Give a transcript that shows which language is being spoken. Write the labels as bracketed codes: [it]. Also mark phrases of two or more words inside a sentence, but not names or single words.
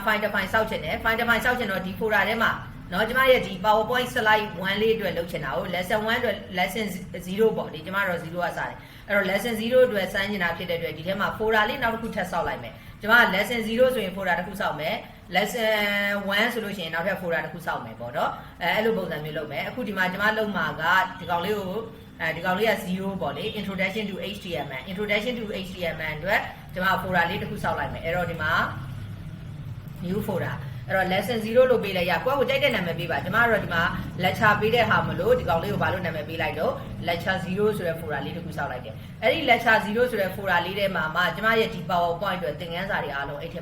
[en] file define [my] စောက်ချင်တယ် [en] file define [my] စောက်ချင်တော့ဒီ folder ထဲမှာနော်ကျမရဲ့ဒီ PowerPoint slide 1လေးအတွက်လုပ်ချင်တာကို lesson 1အတွက် lesson 0ပေါ့ဒီကျမတော့0ကစားတယ်အဲ့တော့ lesson 0အတွက်စမ်းချင်တာဖြစ်တဲ့အတွက်ဒီထဲမှာ folder လေးနောက်တစ်ခုထပ်ဆောက်လိုက်မယ်ကျမက lesson 0ဆိုရင် folder တစ်ခုဆောက်မယ် lesson 1ဆိုလို့ရှိရင်နောက်ထပ် folder တစ်ခုဆောက်မယ်ပေါ့နော်အဲ့လိုပုံစံမျိုးလုပ်မယ်အခုဒီမှာကျမလုပ်မှာကဒီကောင်လေးကိုဒီကောင်လေးက0ပေါ့လေ [en] introduction to HTML [my] အတွက်ကျမ folder လေးတစ်ခုဆောက်လိုက်မယ်အဲ့တော့ဒီမှာ [en] new folder [my] အဲ့တော့ lesson 0လို့ပေးလိုက်ရကိုယ့်ကိုကြိုက်တဲ့နာမည်ပေးပါကျွန်မတို့ဒီမှာ lecture ပေးတဲ့ဟာမလို့ဒီကောင်လေးကိုဘာလို့နာမည်ပေးလိုက်တော့ lecture 0ဆိုတဲ့ folder လေးတစ်ခုစောက်လိုက်တယ်အဲ့ဒီ lecture 0ဆိုတဲ့ folder လေးထဲမှာမှကျွန်မရဲ့ဒီ PowerPoint အတွက်သင်ခန်းစာတွေအားလုံးအဲ့ထဲ